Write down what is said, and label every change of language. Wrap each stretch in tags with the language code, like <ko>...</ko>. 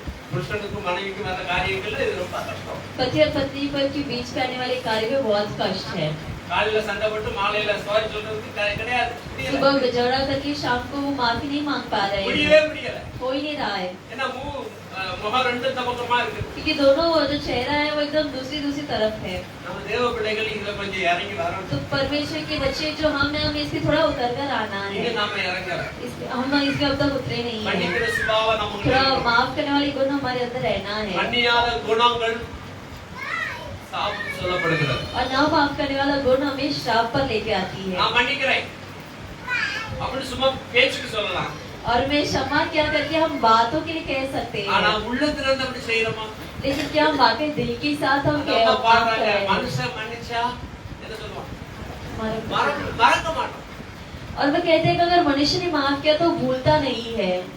<ta>புருஷனுக்கும் மனைவிக்கும் அந்த காரியங்கள்ல இது ரொம்ப கஷ்டம்.</ta> <hi>पति और पत्नी पर के बीच में आने वाले कार्य में बहुत कष्ट है।</hi> <ta>காலையில சண்டை போட்டு மாலையில சாரி சொல்றதுக்கு கிடையாது.</ta> <hi>सुबह झगड़ा करके शाम को वो माफी नहीं मांग पा रहे</hi> <ta>முடியவே</ta> <hi>हैं,</hi> <ta>முடியல.</ta> <hi>हो ही नहीं रहा है</hi> <ta>ஏன்னா முகம் ரெண்டு பக்கமா இருக்கு.</ta> <hi>क्योंकि दोनों जो चेहरा है वो एकदम दूसरी तरफ है।</hi> <ta>நம்ம தேவ பிள்ளைகள் இதுல கொஞ்சம் இறங்கி வரணும்.</ta> <hi>तो परमेश्वर के बच्चे जो हम हैं हमें इससे थोड़ा उतर कर आना</hi> <ta>இங்க</ta> <hi>है।</hi> <ta>நாம இறங்கல.</ta> <hi>हम इसके अब तक उतरे नहीं है।</hi> <ta>மன்னிக்கிற சுபாவம் நமக்கு</ta> <hi>थोड़ा</hi> <ta>இருக்கணும்.</ta> <hi>माफ करने वाली गुण हमारे अंदर रहना है।</hi> <ta>மன்னியாத குணங்கள் சாபம் சொல்லப்படுகிறது.</ta> <hi>और ना माफ करने वाला गुण हमें श्राप पर लेके आती है।</hi> <ta>நான் மன்னிக்கிறேன் அப்படி சும்மா பேச்சுக்கு சொல்லலாம்.</ta> <hi>और मैं क्षमा क्या करके हम बातों के लिए कह सकते</hi> <ta>ஆனா</ta> <hi>हैं,</hi> <ta>உள்ளத்துல இருந்து அப்படி செய்யறோமா?</ta> <hi>लेकिन क्या हम वाकई दिल के साथ हम</hi> <ta>அந்த</ta> <hi>क्या</hi> <ta>அம்மா</ta> <hi>माफ कर</hi> <ta>பாடுறாங்க,</ta> <hi>रहे हैं?</hi> <ta>மனுஷன் மன்னிச்சா என்ன சொல்லுவான்?</ta> <hi>मरम-</hi> <ta>மறக்க மாட்டோம்.</ta> <hi>और वो कहते हैं कि अगर मनुष्य ने माफ किया तो भूलता नहीं है,</hi>